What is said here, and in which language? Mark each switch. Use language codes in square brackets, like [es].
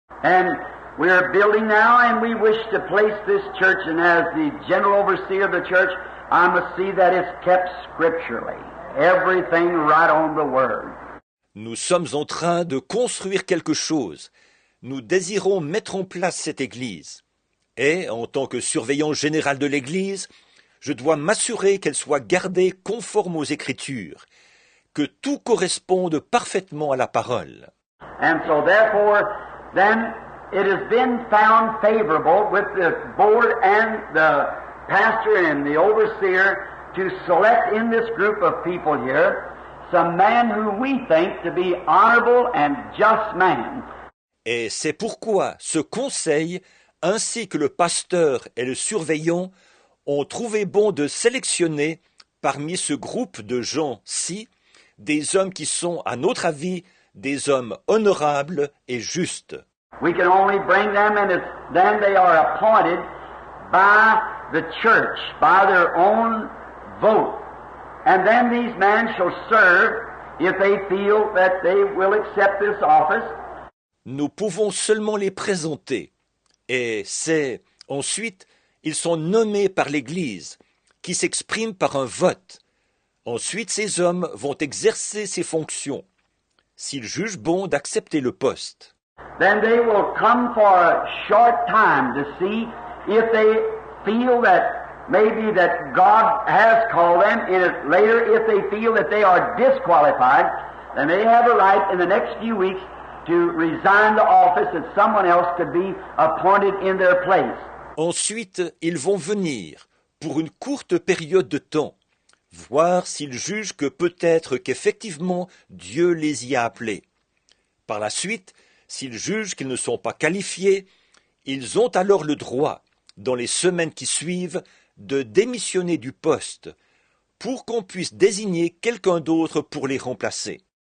[en] And we are building now, and we wish to place this church, and as the general overseer of the church, I must see that it's kept scripturally. Everything right on the word. [fr] Nous sommes en train de construire quelque chose. Nous désirons mettre en place cette église. Et, en tant que surveillant général de l'Église, je dois m'assurer qu'elle soit gardée conforme aux Écritures, que tout corresponde parfaitement à la parole. [en] And so therefore, then it has been found favorable with the board and the pastor and the overseer to select in this group of people here some man who we think to be honorable and just man. [fr] Et c'est pourquoi ce conseil, ainsi que le pasteur et le surveillant, ont trouvé bon de sélectionner parmi ce groupe de gens-ci des hommes qui sont, à notre avis, des hommes honorables et justes. [en] We can only bring them, and then they are appointed by the church, by their own vote. And then these men shall serve if they feel that they will accept this office. [fr] Nous pouvons seulement les présenter, et ensuite, ils sont nommés par l'Église, qui s'exprime par un vote. Ensuite, ces hommes vont exercer ces fonctions, s'ils jugent bon d'accepter le poste. [en] Then they will come for a short time to see if they feel that maybe that God has called them. And later, if they feel that they are disqualified, then they have a right in the next few weeks to resign the office that someone else could be appointed in their place. [fr] Ensuite, ils vont venir, pour une courte période de temps, voir s'ils jugent que peut-être qu'effectivement Dieu les y a appelés. Par la suite, s'ils jugent qu'ils ne sont pas qualifiés, ils ont alors le droit, dans les semaines qui suivent, de démissionner du poste, pour qu'on puisse désigner quelqu'un d'autre pour les remplacer.